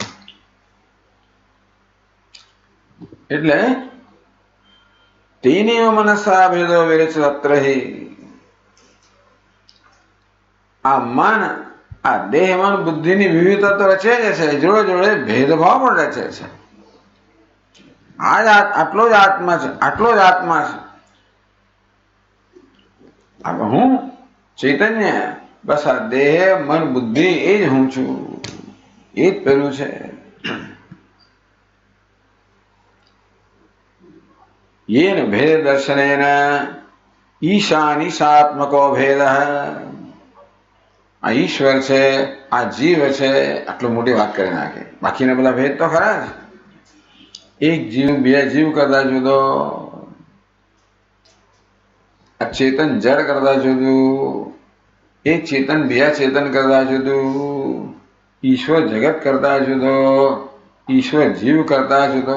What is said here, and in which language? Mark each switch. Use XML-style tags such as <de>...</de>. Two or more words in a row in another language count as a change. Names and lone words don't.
<gu>એટલે તેની મનસા ભેદો વિરચત્ર, આ મન, આ દેહ મન બુદ્ધિની વિવિધતા તો રચે જ છે, જોડે જોડે ભેદભાવ પણ રચે છે. આટલો જ આત્મા છે, આટલો જ આત્મા છે. હું ચૈતન્ય, બસ આ દેહ મન બુદ્ધિ એ જ હું છું, એ જ પેલું છે.</gu> <sa>येन भेद दर्शनेन ईशानीशात्मको भेद,</sa> <gu>આ ઈશ્વર છે, આ જીવ છે, આટલું મોટી વાત કરી નાખે. બાકીના બધા ભેદ તો ખરા જ. એક જીવ બે જીવ કરતા જુદો, આ ચેતન જડ કરતા જુદું, એક ચેતન બીજા ચેતન કરતા જુદું, ઈશ્વર જગત કરતા જુદો, ઈશ્વર જીવ કરતા જુદો.</gu>